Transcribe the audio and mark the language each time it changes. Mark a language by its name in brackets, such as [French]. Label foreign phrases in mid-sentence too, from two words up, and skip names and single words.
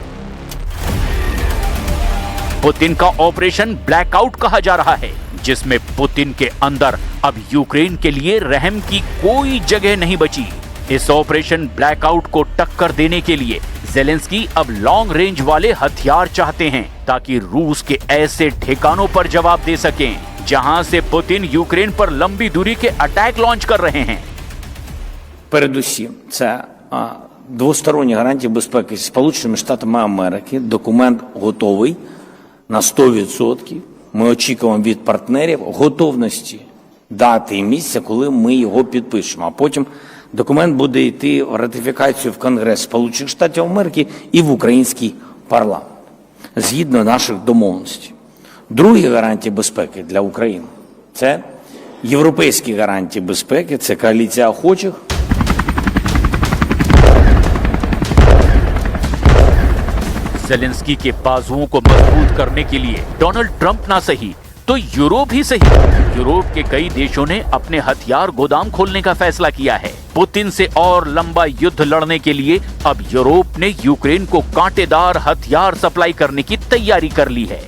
[Hindi] पुतिन का ऑपरेशन ब्लैकआउट कहा जा रहा है जिसमें पुतिन के अंदर अब यूक्रेन के लिए रहम की कोई जगह नहीं बची। इस ऑपरेशन ब्लैकआउट को टक्कर देने के लिए ज़ेलेंस्की अब [English] long range [Hindi] वाले हथियार चाहते हैं ताकि रूस के ऐसे ठिकानों पर जवाब दे सकें जहां से पुतिन यूक्रेन पर लंबी दूरी के [English] attack launch [Hindi] कर रहे हैं। [Ukrainian] Передусім, це двосторонні гарантії безпеки зі Сполученими Штатами Америки. Документ готовий на 100%. Ми очікуємо від партнерів готовності дати і місця, коли ми його підпишемо. А потім документ буде йти в ратифікацію в Конгрес Сполучених Штатів Америки і в український парламент. Згідно наших домовленостей. Другі гарантії безпеки для України – це європейські гарантії безпеки, це коаліція охочих. [Hindi] ज़ेलेंस्की के बाजुओं को मजबूत करने के लिए डोनाल्ड ट्रंप ना सही तो यूरोप ही सही, यूरोप के कई देशों ने अपने हथियार गोदाम खोलने का फैसला किया है। पुतिन से और लंबा युद्ध लड़ने के लिए अब यूरोप ने यूक्रेन को कांटेदार हथियार सप्लाई करने की तैयारी कर ली है।